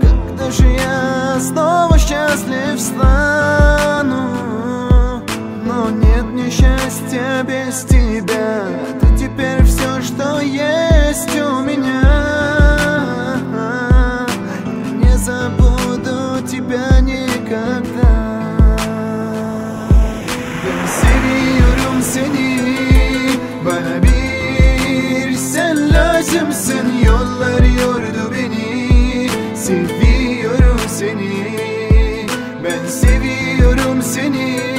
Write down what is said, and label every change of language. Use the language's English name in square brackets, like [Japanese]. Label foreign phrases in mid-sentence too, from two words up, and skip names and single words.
[Russian] Когда же я снова счастлив стану? Но нет мне счастья без тебя. Ты теперь все, что есть у меня. Я не забуду тебя никогда. [Turkish] Ben seviyorum seni, bana bir sen lazımsın. Yollar yordu beni, seviyorum seni. Ben seviyorum seni,